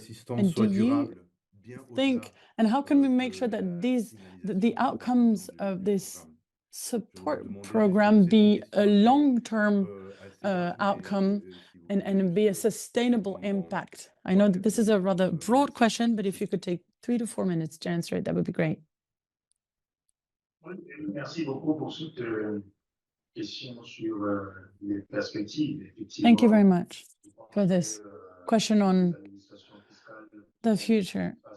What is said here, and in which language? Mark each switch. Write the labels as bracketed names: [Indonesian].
[English] And do you think, and how can we make sure that the outcomes of this support program be a long-term outcome and be a sustainable impact? I know that this is a rather broad question, but if you could take 3 to 4 minutes to answer it, that would be great. [French] Merci beaucoup pour cette question sur les perspectives. [English] Thank you very much for this question on the future.